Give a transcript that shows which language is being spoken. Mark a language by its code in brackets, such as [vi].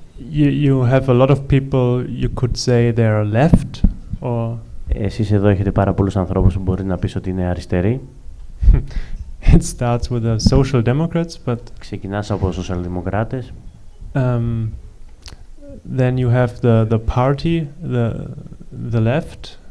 [en] You have a lot of people you could say they're left, or [el] εσείς εδώ έχετε πάρα πολλούς ανθρώπους που μπορεί να πεις ότι είναι αριστεροί. [en] It starts with the Social Democrats, but [el] ξεκινάς από σοσιαλδημοκράτες. [en] Then you have the party, the left.